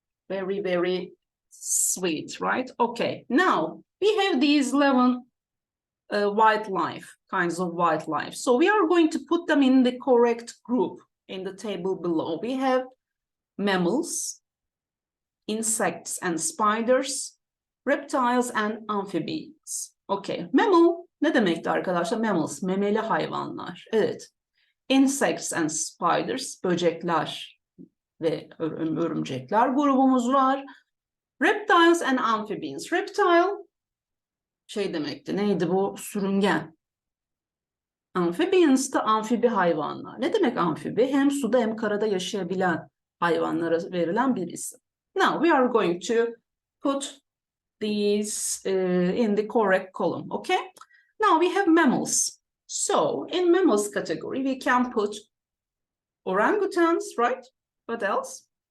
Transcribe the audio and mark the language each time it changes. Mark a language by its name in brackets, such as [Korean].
[English] Very, very sweet, right? Okay, now we have these 11 kinds of wildlife. So we are going to put them in the correct group in the table below. We have mammals, insects and spiders, reptiles and amphibians. [Turkish] Okay, mammal ne demekti arkadaşlar? Mammals, memeli hayvanlar. Evet. [English] Insects and spiders, [Turkish] böcekler ve örümcekler grubumuz var. [English] Reptiles and amphibians. [Turkish] Reptile şey demekti. Neydi bu? Sürüngen. Amphibians da amfibi hayvanlar. Ne demek amfibi? Hem suda hem karada yaşayabilen hayvanlara verilen bir isim. [English] Now we are going to put these in the correct column, okay? Now we have mammals. So in mammals category, we can put orangutans, right? What else?